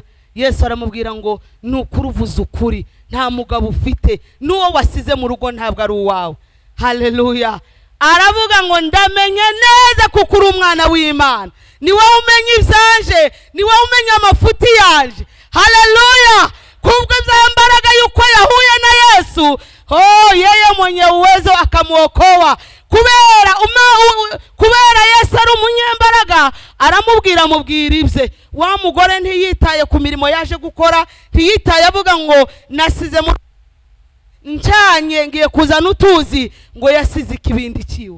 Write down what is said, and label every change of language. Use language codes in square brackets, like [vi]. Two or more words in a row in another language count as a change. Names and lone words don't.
[rw] Yesu aramubwira ngo nukuruvuza ukuri, nta mugabo ufite, nuwo wasize mu rugo ntabwo ari uwawe. Haleluya. Aravuga ngo ndamenye neza kuko uri umwana w'Imana, ni wowe umenya ibyanje, ni wowe umenya amafuti yanje. Haleluya. Kubwo byambaraga yuko yahuye na Yesu, [sw] yeye mwenye uwezo akamuokoa. [rw] Kubera Yesu ari umunyembaraga, aramubwira mubwira ibye. Wa mugore ntiyitaye ku mirimo yaje gukora, ntiyitaye avuga ngo nasize ncanye ngiye kuzana utuzi, ngo yasize ikibindi kiwe.